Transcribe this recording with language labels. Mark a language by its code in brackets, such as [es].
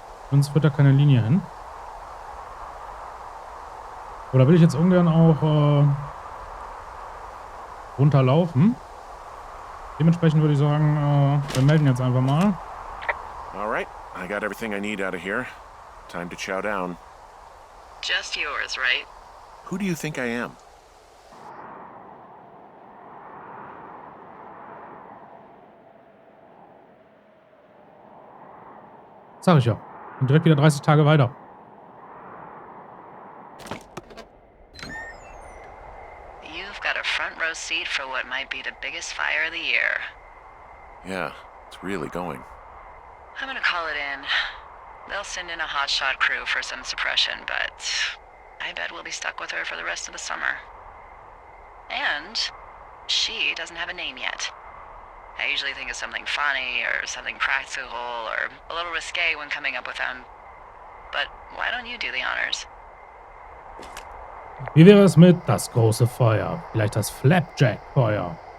[de] Sonst wird da keine Linie hin. Oder will ich jetzt ungern auch runterlaufen? Dementsprechend würde ich sagen, wir melden jetzt einfach mal. [en] Alright, I got everything I need out of here. Time to chow down. Just yours, right? Who do you think I am? [de] Sag ich ja. Und direkt wieder 30 Tage weiter. [en] You've got a front row seat for what might be the biggest fire of the year. Yeah, it's really going. I'm gonna call it in. They'll send in a hotshot crew for some suppression, but I bet we'll be stuck with her for the rest of the summer. And she doesn't have a name yet. I usually think of something funny or something practical or a little risque when coming up with them. But why don't you do the honors? [de] Wie wäre es mit das große Feuer? Vielleicht das Flapjack-Feuer?